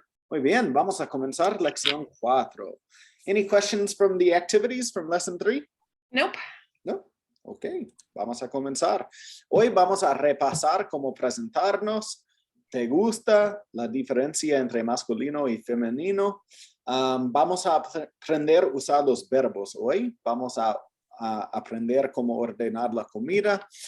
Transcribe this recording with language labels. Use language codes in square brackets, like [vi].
[es] Muy bien, vamos a comenzar lección 4. [en] Any questions from the activities from lesson 3? Nope. [es] No. Ok, vamos a comenzar. Hoy vamos a repasar cómo presentarnos. ¿Te gusta la diferencia entre masculino y femenino? Vamos a aprender a usar los verbos hoy. Vamos a aprender cómo ordenar la comida.